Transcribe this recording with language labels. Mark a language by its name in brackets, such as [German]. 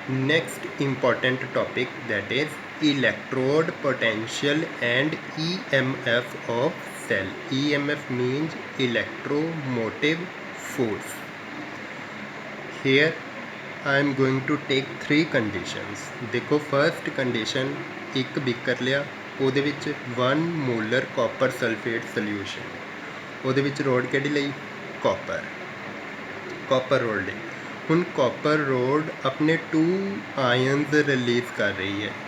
[English] Next important topic, that is electrode potential and EMF of cell. EMF means electromotive force. Here I am going to take 3 conditions. [Hindi] देखो first condition, एक beaker लिया, [Punjabi] ਉਹਦੇ ਵਿੱਚ 1 molar copper sulphate solution, ਉਹਦੇ ਵਿੱਚ road ਕਿਹੜੀ ਲਈ? Copper road ਲਈ। ਹੁਣ ਕਾਪਰ ਰੋਡ ਆਪਣੇ 2 ਆਇਨਸ ਰਿਲੀਜ਼ ਕਰ ਰਹੀ ਹੈ।